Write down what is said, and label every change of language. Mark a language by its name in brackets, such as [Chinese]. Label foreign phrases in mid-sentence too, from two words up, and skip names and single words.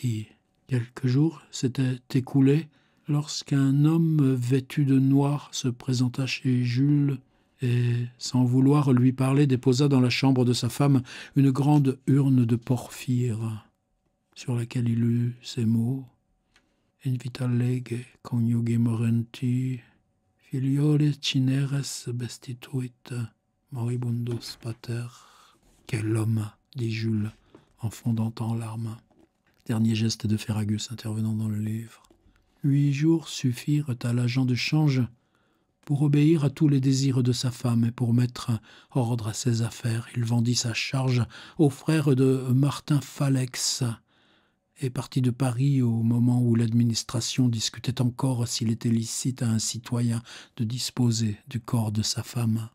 [French] » Quelques jours s'étaient écoulés lorsqu'un homme vêtu de noir se présenta chez Jules et, sans vouloir lui parler, déposa dans la chambre de sa femme une grande urne de porphyre, sur laquelle il lut ces mots « [Latin] Invita lege coniuge morenti, filiole cineres bestituit, moribundus pater. [French] » « Quel homme !» dit Jules, en fondant en larmes. Dernier geste de Ferragus intervenant dans le livre. 8 jours suffirent à l'agent de change pour obéir à tous les désirs de sa femme et pour mettre ordre à ses affaires. Il vendit sa charge aux frères de Martin Falex et partit de Paris au moment où l'administration discutait encore s'il était licite à un citoyen de disposer du corps de sa femme.